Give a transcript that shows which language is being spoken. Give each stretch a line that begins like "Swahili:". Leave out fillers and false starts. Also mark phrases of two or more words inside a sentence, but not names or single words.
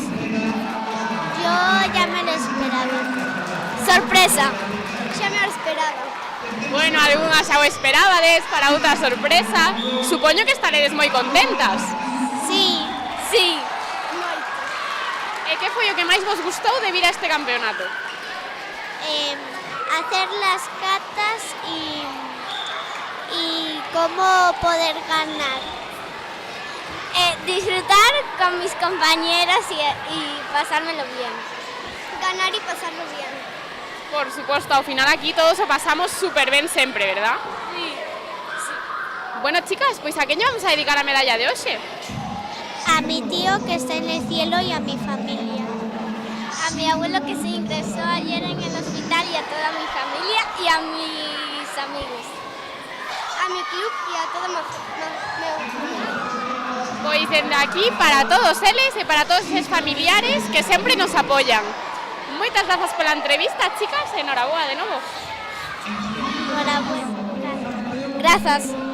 Spanish: Yo ya me lo esperaba.
Galician: Sorpresa. Xa me lo esperaba. Bueno, algunhas xa o esperabades, para outra sorpresa. Supoño que estaredes moi contentas.
Spanish: Sí. Sí.
Galician: Moito. E que foi o que máis vos gustou de vir a este campeonato?
Spanish: Hacer las catas y cómo poder ganar. Disfrutar con mis compañeras y pasármelo bien. Ganar y pasarlo bien.
Galician: Por suposto, ao final aquí todos o pasamos super ben sempre, verdad?
Spanish: Sí. Bueno, chicas,
Galician: pois a quen lle vamos a dedicar a medalla de hoxe?
Spanish: A mi tío que está en el cielo y a mi familia. A mi abuelo que se ingresó ayer en el hospital y a toda mi familia y a mis amigos. A mi club y a todo meu familia.
Galician: Pois dende aquí para todos eles e para todos eses familiares que sempre nos apoian. Moitas grazas pola entrevista, chicas, e enhoraboa de novo.
Spanish: Enhorabuena. Gracias.